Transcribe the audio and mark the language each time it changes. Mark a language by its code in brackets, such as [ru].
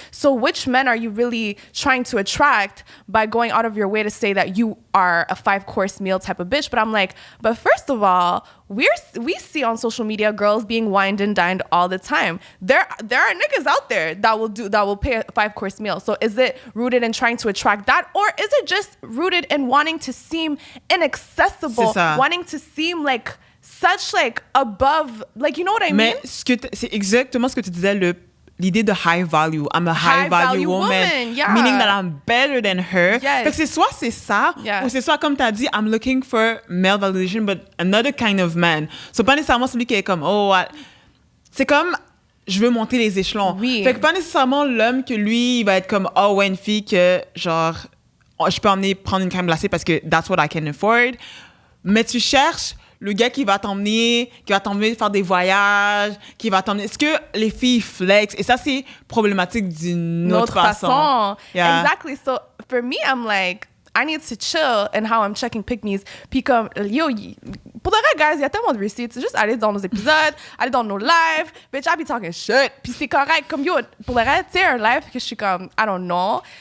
[en] So which men are you really trying to attract by going out of your way to say that you are a 5-course meal type of bitch? But I'm like, but first of all, we see on social media girls being wined and dined all the time. There are niggas out there that will pay a 5-course meal. So is it rooted in trying to attract that, or is it just rooted in wanting to seem inaccessible, wanting to seem like such like above, like, you know what I mean? [fr] Mais c'est exactement ce que tu disais, l'idée de high value. [en] I'm a high value woman. Yeah. Meaning that I'm better than her. Yes. [fr] Fait que c'est soit c'est ça, ou c'est soit comme tu as dit, [en] I'm looking for male validation, but another kind of man. [fr] So pas nécessairement celui qui est comme, c'est comme, je veux monter les échelons. Oui. Fait que pas nécessairement l'homme que lui, il va être comme, oh ouais, une fille que, genre, je peux emmener prendre une crème glacée parce que [en] that's what I can afford. [fr] Mais tu cherches le gars qui va t'emmener faire des voyages, qui va t'emmener... Est-ce que les filles flex? Et ça, c'est problématique d'une autre façon. [en] Yeah. Exactly. So, for me, I'm like, I need to chill in how I'm checking pick-me's. [fr] Puis comme, yo, pour de vrai, guys, il y a tellement de receipts. C'est juste aller dans nos épisodes, aller dans nos lives. [en] Bitch, I be talking shit. [fr] Puis c'est correct. Comme, yo, pour de vrai, tu sais, un live que je suis comme, [en] I don't know.